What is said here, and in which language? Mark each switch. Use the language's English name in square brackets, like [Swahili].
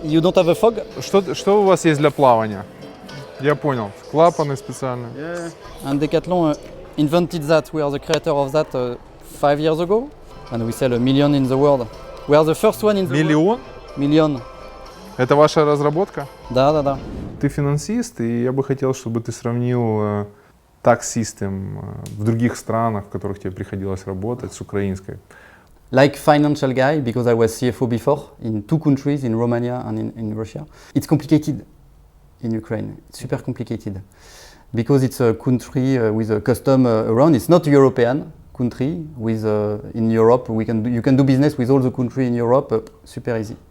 [English] You don't have a fog. [Russian] Что у вас есть для плавания? Я понял. Клапаны специальные. [English] Yeah. And Decathlon invented that. We are the creator of that 5 years ago, and we sell 1 million in the world. We are the first one in the [Russian] Миллион? [English] Million. [Russian] Это ваша разработка? Да. Ты финансист, и я бы хотел, чтобы ты сравнил tax system в других странах, в которых тебе приходилось работать, с украинской. [English] Like financial guy, because I was CFO before in 2 countries, in Romania and in Russia. It's complicated in Ukraine. It's super complicated because it's a country with a custom around. It's not a European country. In Europe, you can do business with all the country in Europe super easy.